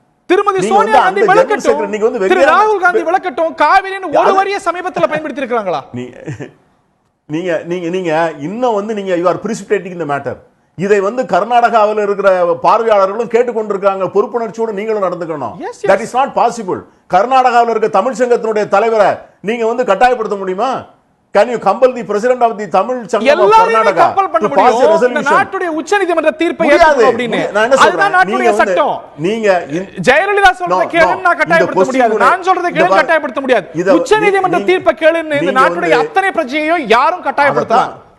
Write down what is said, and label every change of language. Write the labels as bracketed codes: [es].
[ta] திருமதி சோனியா காந்தி விளக்கட்டும், திரு ராகுல் காந்தி விளக்கட்டும், காவிரின்னு ஒரு வரிய சமீபத்தில் பயன்படுத்தி இருக்காங்களா? நீங்க நீங்க நீங்க இன்னும் நீங்க [en] you are precipitating the matter. [ta] இதை கர்நாடகாவில் இருக்கிற பார்வையாளர்களும் கேட்டுக்கொண்டிருக்காங்க. பொறுப்புணர்ச்சியோடு நீங்களும் நடந்துக்கணும். [en] That is not possible. [ta] கர்நாடகாவில் இருக்க தமிழ் சங்கத்தினுடைய தலைவரை நீங்க கட்டாயப்படுத்த முடியுமா? [en] Can you compel the president of the Tamil Sangam of Karnataka to pass a resolution? [ta] நாட்டுடைய உச்சநீதிமன்ற தீர்ப்பை ஏத்துக்கணும் அப்படினு. அதுதான் நாட்டுடைய சட்டம். நீங்க ஜெயலலிதா சொல்றதை கேளுன்னு நான் கட்டாயப்படுத்த முடியாது. நான் சொல்றதை கேளுன்னு கட்டாயப்படுத்த முடியாது. உச்சநீதிமன்ற தீர்ப்பை கேளுன்னு இந்த நாட்டுடைய அத்தனை பிரச்சனையையும் யாரும் கட்டாயப்படுத்தலாம்.